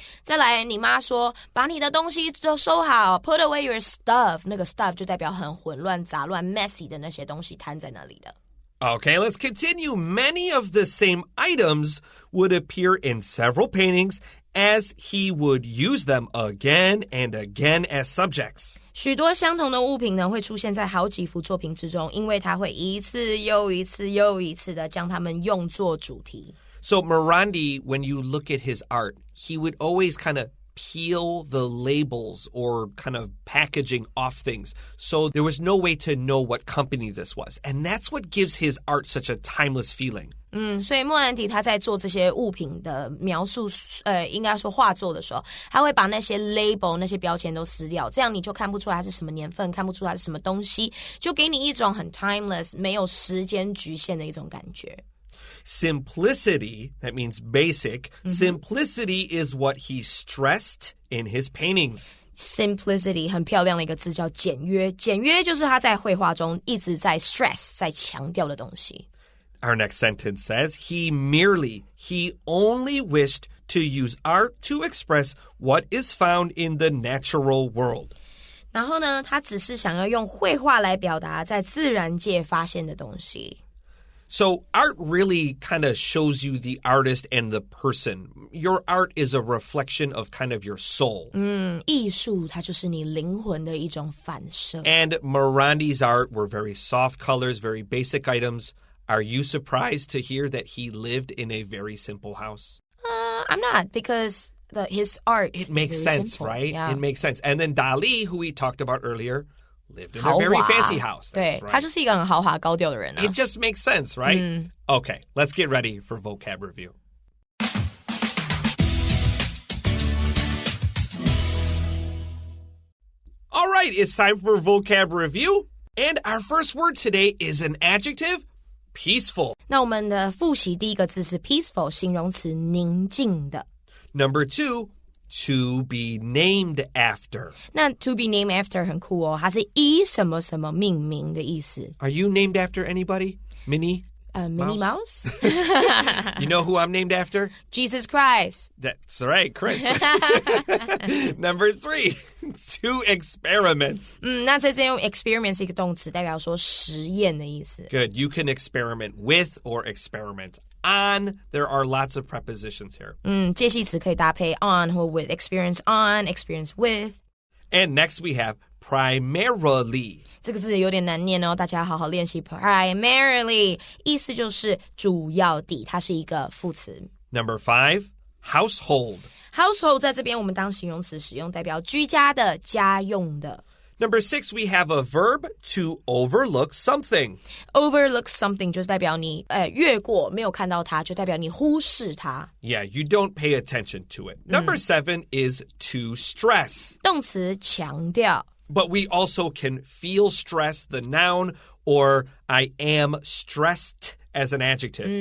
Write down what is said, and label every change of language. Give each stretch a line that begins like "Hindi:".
Chinese: 再来，你妈说把你的东西都收好 ，
English: put away your stuff，
Chinese: 那个 stuff 就代表很混乱、杂乱、messy 的那些东西摊在那里的。
English: Okay, let's continue. Many of the same items would appear in several paintings as he would use them again and again as subjects.
Chinese: 许多相同的物品呢，会出现在好几幅作品之中，因为他会一次又一次又一次的将它们用作主题。
English: So Morandi, when you look at his art, he would always kind of peel the labels or kind of packaging off things. So there was no way to know what company this was. And that's what gives his art such a timeless feeling.
Chinese: 所以莫兰迪他在做这些物品的描述，应该说画作的时候，他会把那些 label 那些标签都撕掉，这样你就看不出来它是什么年份，看不出来是什么东西，就给你一种很 timeless 没有時間局限的一種感覺。
English: Simplicity, that means basic. Simplicity is what he stressed in his paintings.
Chinese: Simplicity 很漂亮的一个字叫简约，简约就是他在绘画中一直在 stress 在强调的东西。
English: Our next sentence says, he only wished to use art to express what is found in the natural world.
Chinese: 然后呢，他只是想要用绘画来表达在自然界发现的东西。
English: So art really kind of shows you the artist and the person. Your art is a reflection of kind of your soul.
Chinese: 艺术它就是你灵魂的一种反射。
English: And Morandi's art were very soft colors, very basic items. Are you surprised to hear that he lived in a very simple house? I'm not, because his art It makes sense, simple. right? Yeah. It makes sense. And then Dali, who we talked about earlier, lived in a very fancy house.
Chinese: 对，
English: right.
Chinese: 他就是一个很豪华高调的人啊。
English: It just makes sense, right? Okay, let's get ready for vocab review. All right, it's time for vocab review. And our first word today is an adjective, peaceful.
Chinese: 那我们的复习第一个字是 peaceful， 形容词宁静的。
English: Number 2, to be named after.
Chinese: 那 to be named after 很酷哦，它是以什么什么命名的意思。
English: Are you named after anybody? Minnie? Minnie Mouse? You know who I'm named after? Jesus Christ. That's right, Chris. Number 3, to experiment. 那在这用 experiment 是一个动词，代表说实验的意思。 Good. You can experiment with or experiment on. There are lots of prepositions here.
Chinese: 介系词可以搭配 on 或 with.
English: Experience on, experience with. And next we have primarily.
Chinese: 这个字有点难念哦，大家好好练习 primarily 意思就是主要的，它是一个副词。
English: Number 5, household.
Chinese: Household 在这边我们当形容词使用，代表居家的、家用的。
English: Number 6, we have a verb to overlook something.
Chinese: Overlook something 就是代表你越过，没有看到它，就代表你忽视它。
English: Yeah, you don't pay attention to it. Number 7 is to stress.
Chinese: 动词强调。
English: But we also can feel stress, the noun, or I am stressed as an adjective.